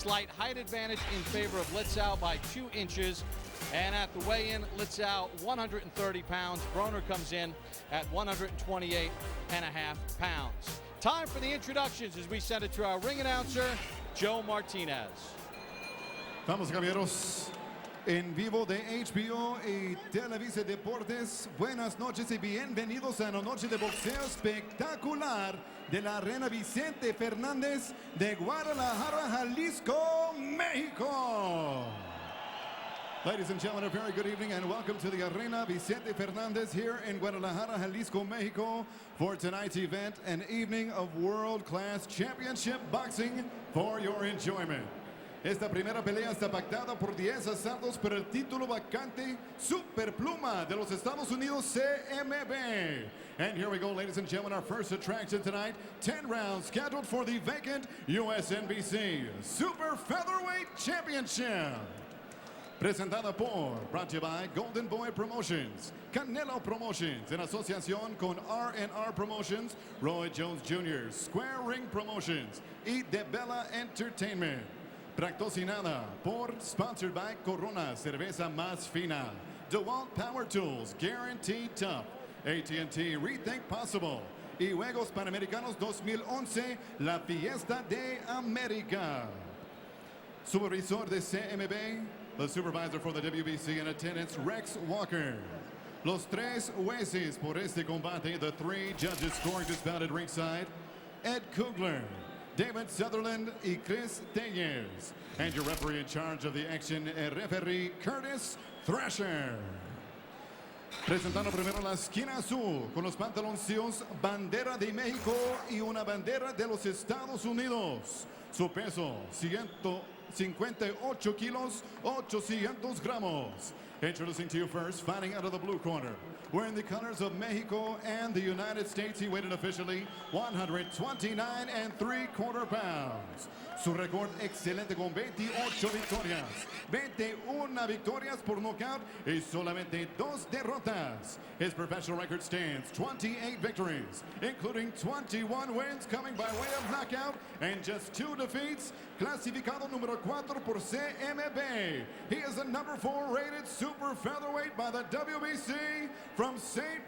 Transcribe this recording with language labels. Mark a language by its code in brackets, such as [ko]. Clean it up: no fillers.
[en] Slight height advantage in favor of Litzau by 2 inches. And at the weigh-in, Litzau 130 pounds. Broner comes in at 128.5 pounds. Time for the introductions as we send it to our ring announcer, Joe Martinez. [es] Vamos, caballeros, en vivo de HBO y Televisa Deportes. Buenas noches y bienvenidos a una noche de boxeo espectacular de la Arena Vicente Fernández de Guadalajara, Jalisco, México. [en] Ladies and gentlemen, a very good evening and welcome to the Arena Vicente Fernández here in Guadalajara, Jalisco, Mexico for tonight's event, an evening of world-class championship boxing for your enjoyment. [es] Esta primera pelea está pactada por 10 asaltos por el título vacante Superpluma de los Estados Unidos CMB. [en] And here we go, ladies and gentlemen, our first attraction tonight. 10 rounds scheduled for the vacant USNBC Super Featherweight Championship. [es] Presentada por, [en] brought to you by [es] Golden Boy Promotions, Canelo Promotions, en asociación con R&R Promotions, Roy Jones Jr., Square Ring Promotions y De Bella Entertainment. Patrocinada por, [en] sponsored by [es] Corona, cerveza más fina, DeWalt Power Tools, Guaranteed Tough, AT&T Rethink Possible, y Juegos Panamericanos 2011, la Fiesta de América. Supervisor de CMB, [en] the supervisor for the WBC in attendance, Rex Walker. [es] Los tres jueces por este combate, [en] the 3 judges scoring this bout at ringside, Ed Kugler, David Sutherland y Chris Tellez. And your referee in charge of the action, referee Curtis Thrasher. [es] Presentando primero la esquina azul con los pantaloncillos, bandera de México y una bandera de los Estados Unidos. Su peso, 158 kilos, 800 gramos. [en] Introducing to you first, fighting out of the blue corner. Wearing the colors of Mexico and the United States, he weighed officially 129 3/4 pounds. [es] Su récord excelente con 28 victorias, 21 victorias por nocaut y solamente 2 derrotas. [en] His professional record stands 28 victories, including 21 wins coming by way of knockout and just 2 defeats. [es] Clasificado número 4 por CMB. [en] He is a number 4 rated super featherweight by the WBC from St.